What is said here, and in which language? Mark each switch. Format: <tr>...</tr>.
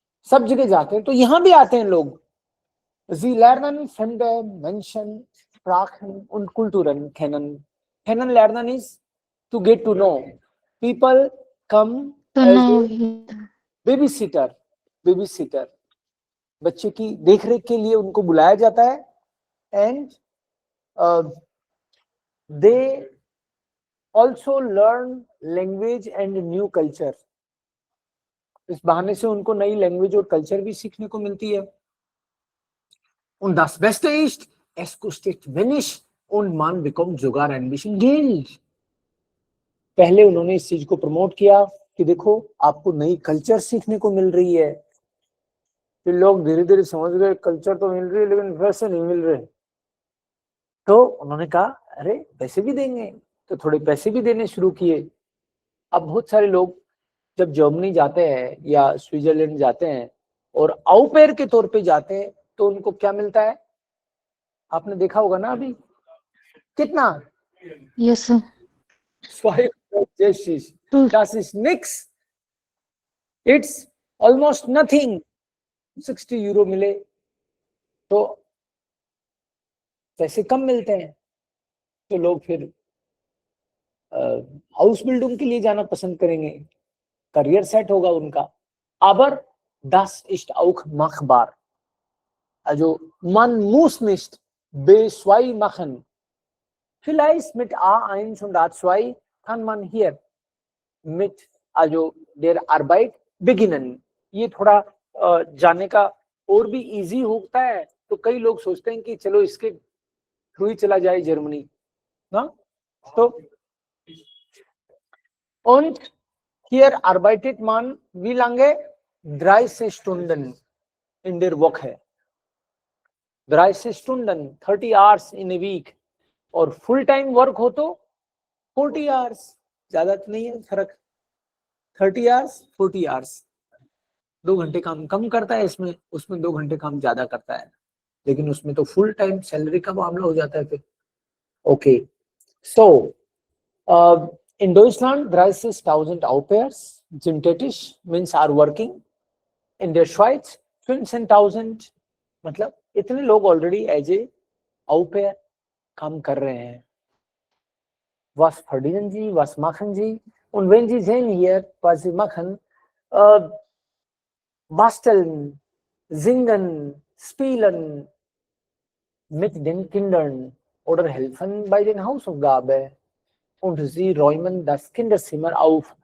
<hi>सब जगह जाते हैं, तो यहाँ भी आते हैं लोग.</hi> <de>Sie lernen fremde Menschen, Sprachen und Kulturen kennen. Kennen lernen</de> <en>is to get to know. People come To as know. a babysitter. Babysitter.</en> <hi>बच्चे की देखरेख के लिए उनको बुलाया जाता है.</hi> <en>And they also learn language and new culture.</en> <hi>इस बहाने से उनको नई लैंग्वेज और कल्चर भी सीखने को मिलती है।</hi> <de>Und das Beste ist, es kostet wenig und man bekommt sogar ein bisschen Geld.</de> <hi>पहले उन्होंने इस चीज को प्रमोट किया कि देखो आपको नई कल्चर सीखने को मिल रही है। फिर लोग धीरे धीरे समझ गए कल्चर तो मिल रही है लेकिन पैसे नहीं मिल रहे, तो उन्होंने कहा अरे पैसे भी देंगे, तो थोड़े पैसे भी देने शुरू किए। अब बहुत सारे लोग जब जर्मनी जाते हैं या स्विट्जरलैंड जाते हैं और आउपेयर के तौर पे जाते हैं तो उनको क्या मिलता है, आपने देखा होगा ना अभी कितना,</hi> <en>Yes, sir.</en> <de>260. Das ist nix.</de> <en>It's almost nothing.</en> <hi>60 euro मिले तो पैसे कम मिलते हैं, तो लोग फिर हाउस बिल्डिंग के लिए जाना पसंद करेंगे, करियर सेट होगा उनका।</hi> <de>Aber das ist auch machbar. Also man muss nicht B2 machen. Vielleicht mit A1 und A2 kann man hier mit also der Arbeit beginnen.</de> <hi>ये थोड़ा जाने का और भी इजी होता है, तो कई लोग सोचते हैं कि चलो इसके थ्रू ही चला जाए जर्मनी ना।</hi> <de>तो und hier arbeitet man wie lange? 30 Stunden in der Woche. 30 Stunden,</de> <en>30 hours in a week.</en> <hi>और फुल टाइम वर्क हो तो 40 आवर्स, ज्यादा तो नहीं है फर्क। 30 आवर्स 40 आवर्स, 2 घंटे काम कम करता है इसमें, उसमें 2 घंटे काम ज्यादा करता है, लेकिन उसमें तो फुल टाइम सैलरी का मामला हो जाता है फिर।</hi> <en>Okay, so in Deutschland 30.000 Au pairs synthetisch means are working.</en> <de>In der Schweiz</de> <hi>15.000, मतलब इतने लोग already as a Au pair काम कर रहे हैं।</hi> <de>Was verdienen Sie? Was machen Sie? Und wenn Sie sehen hier, was Sie machen, basteln, singen, spielen mit den Kindern oder helfen bei den Hausaufgaben. Und Sie räumen das Kinderzimmer auf.</de>